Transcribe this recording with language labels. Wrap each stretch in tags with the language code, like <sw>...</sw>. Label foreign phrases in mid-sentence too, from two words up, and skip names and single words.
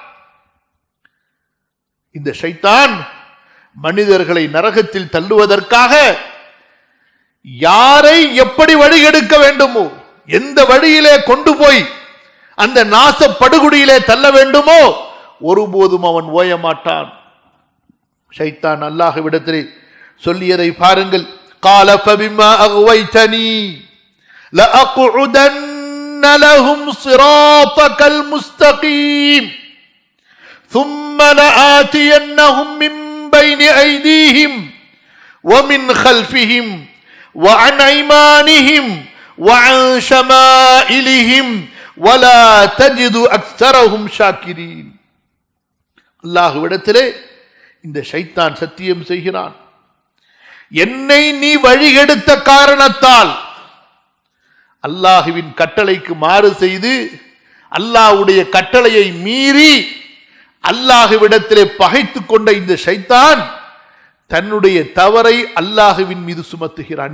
<ta>இந்த ஷைத்தான் மனிதர்களை நரகத்தில் தள்ளுவதற்காக யாரை எப்படி வழிகெடுக்க வேண்டுமோ, எந்த வழியிலே கொண்டு போய் அந்த நாச படுகுடியிலே தள்ள வேண்டுமோ ஒருபோதும் அவன் ஓயமாட்டான். ஷைத்தான் அல்லாஹ்விடத்திலே சொல்லியதை பாருங்கள்.</ta> <ar>قال فبما أغويتني لأقعدن لهم صراطك المستقيم ثم لآتينهم من بين أيديهم ومن خلفهم وعن أيمانهم وعن شمائلهم ولا تجد أكثرهم شاكرين.</ar> <ta>அல்லாஹ்விடத்திலே இந்த ஷைத்தான் சத்தியம் செய்கிறான். என்னை நீ வழிகெடுத்த காரணத்தால், அல்லாஹுவின் கட்டளைக்கு மாறு செய்து அல்லாஹ்வுடைய கட்டளையை மீறி அல்லாஹ்விடத்திலே பகைத்து கொண்ட இந்த ஷைத்தான் தன்னுடைய தவறை அல்லாஹுவின் மீது சுமத்துகிறான்.</ta>